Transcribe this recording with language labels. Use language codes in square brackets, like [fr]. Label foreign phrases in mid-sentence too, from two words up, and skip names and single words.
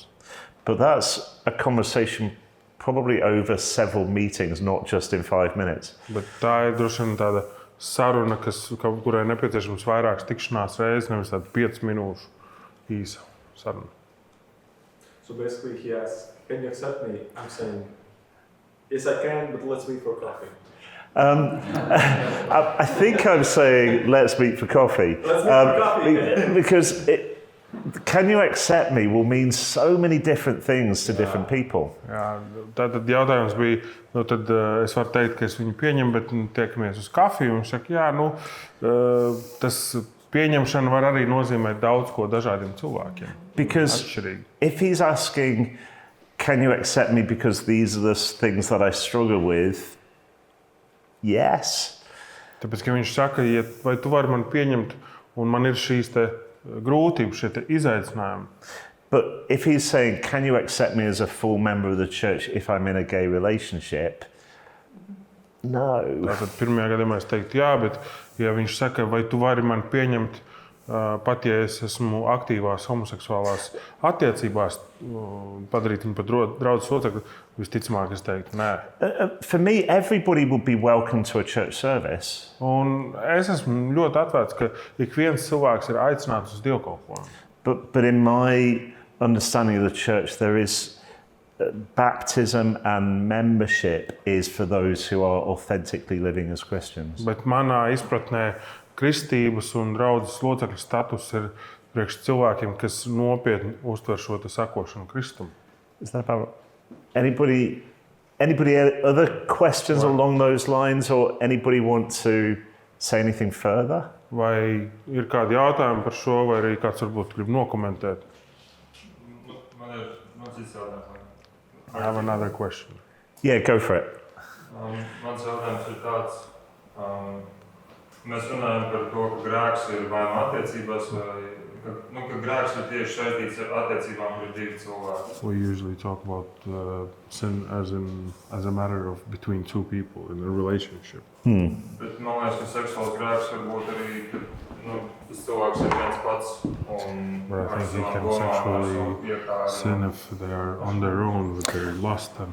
[en] But that's a conversation probably over several meetings, not just in 5 minutes. [lv] Bet tā ir droši vien tāda saruna, kurai nepieciešams vairākas tikšanās reizes, nevis tāda 5 minūšu īsa saruna. [en] So basically he asks, "Can you accept me?" I'm saying, "Yes, I can, but let's meet for coffee." I think I'm saying, let's meet for coffee. Let's meet for coffee. Because can you accept me will mean so many different things to different people. [lv] Jā, tad jautājums bija, tad es varu teikt, ka es viņu pieņemu, bet tiekamies uz kafiju. Viņš saka, jā, tas pieņemšana var arī nozīmēt daudz ko dažādiem cilvēkiem. [en] Because [lv] Atšķirīgi. [en] if he's asking, can you accept me because these are the things that I struggle with? Yes. [lv] Tāpēc, ka viņš saka, vai tu vari man pieņemt, un man ir šīs te grūtības, šie te izaicinājumi. [en] But if he's saying, can you accept me as a full member of the church if I'm in a gay relationship? No. [lv] Tātad pirmajā gadījumā es teiktu jā, bet ja viņš saka, vai tu vari man pieņemt pat ja es esmu aktīvās homoseksuālās attiecībās, padarīt viņu par draudzes locekli, visticamāk es teiktu nē. [en] For me, everybody would be welcome to a church service. [lv] Un es esmu ļoti atvērts, ka ik viens cilvēks ir aicināts uz dievkalpojumu. [en] But in my understanding of the church, there is baptism and membership is for those who are authentically living as Christians. [lv] Bet manā izpratnē kristības un draudzes locekļu status ir priekš cilvēkiem, kas nopietni uztver šo te sakošanu Kristum. [en] Is that about anybody other questions along those lines, or anybody want to say anything further? [lv] Vai ir kādi jautājumi par šo, vai arī kāds varbūt grib nokomentēt? Man ir cits jautājums. [en] I have another question. Yeah, go for it. [lv] Mans jautājums ir tāds. Mēs runājam par to, ka grēks ir vai nu attiecībās, vai ka grēks ir tieši saistīts ar attiecībām, kur ir divi cilvēki. [en] We usually talk about sin as a matter of between two people in a relationship. [lv] Bet man liekas, ka seksuāls grēks var būt arī, ka tas cilvēks ir viens pats un [en] But I [lv] ar [en] think he [lv] savām [en] can [lv] domām, ar [en] sexually [lv] savu iekāru. [en] sin if they are on their own with their lust and